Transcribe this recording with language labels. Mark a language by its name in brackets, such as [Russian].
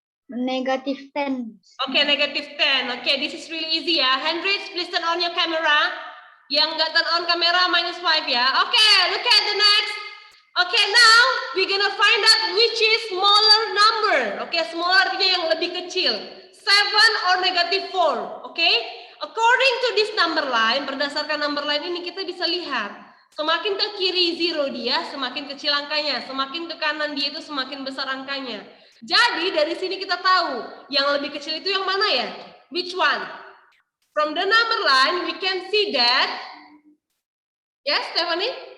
[English] Negative 10. Okay, negative 10. Okay, this is really easy ya. Hendrix, please turn on your camera. [Indonesian] Yang nggak turn on kamera -5 ya. [English] Okay, look at the next. Okay, now we're gonna find out which is smaller number. [Indonesian] Okay, smaller artinya yang lebih kecil. [English] 7 or negative 4. Okay, according to this number line, [Indonesian] berdasarkan number line ini kita bisa lihat. Semakin ke kiri 0 dia, semakin kecil angkanya. Semakin ke kanan dia itu semakin besar angkanya. Jadi dari sini kita tahu yang lebih kecil itu yang mana ya? [English] Which one? From the number line, we can see that. Yes, Stephanie?